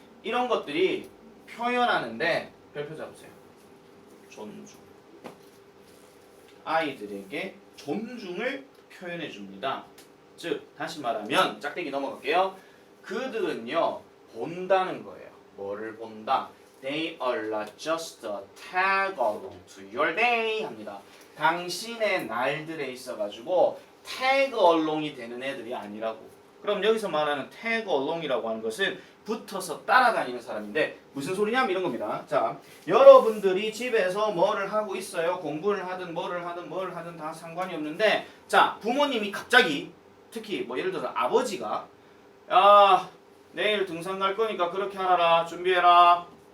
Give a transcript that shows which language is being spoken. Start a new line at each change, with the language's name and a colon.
Korean: 이런 것들이 표현하는데 별표 잡으세요. 존중. 아이들에게 존중을 표현해 줍니다. 즉 다시 말하면 짝대기 넘어갈게요. 그들은요 본다는 거예요. 뭐를 본다?
English: They are just a tag along to your day
Korean: 합니다. 당신의 날들에 있어가지고
English: tag along
Korean: 이 되는 애들이 아니라고. 그럼 여기서 말하는
English: tag along
Korean: 이라고 하는 것은 붙어서 따라다니는 사람인데 무슨 소리냐면 이런 겁니다. 자, 여러분들이 집에서 뭐를 하고 있어요. 공부를 하든 뭐를 하든 다 상관이 없는데 자, 부모님이 갑자기 특히 뭐 예를 들어서 아버지가 야 내일 등산 갈 거니까 그렇게 하라 준비해라.